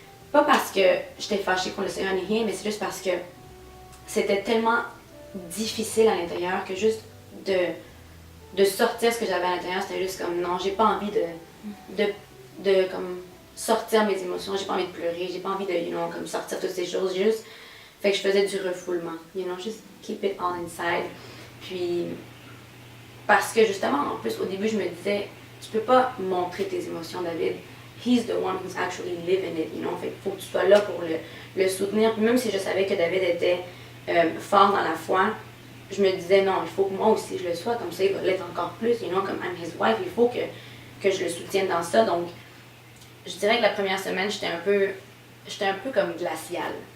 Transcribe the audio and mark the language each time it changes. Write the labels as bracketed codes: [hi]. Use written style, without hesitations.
[fr] Pas parce que j'étais fâchée contre le Seigneur ni rien, mais c'est juste parce que c'était tellement difficile à l'intérieur que juste de sortir ce que j'avais à l'intérieur, c'était juste comme non, j'ai pas envie de comme sortir mes émotions, j'ai pas envie de pleurer, j'ai pas envie de, [en] you know, [fr] comme sortir toutes ces choses, juste. Fait que je faisais du refoulement, [en] you know, [fr] juste [en] keep it all inside. [fr] Puis, parce que justement, en plus, au début, je me disais, tu peux pas montrer tes émotions, David. [en] He's the one who's actually living it, you know. [fr] Fait qu'il faut que tu sois là pour le soutenir. Puis même si je savais que David était fort dans la foi, je me disais, non, il faut que moi aussi je le sois, comme ça il va l'être encore plus, [en] you know, [fr] comme [en] I'm his wife, [fr] il faut que je le soutienne dans ça. Donc, je dirais que la première semaine, j'étais un peu comme glaciale.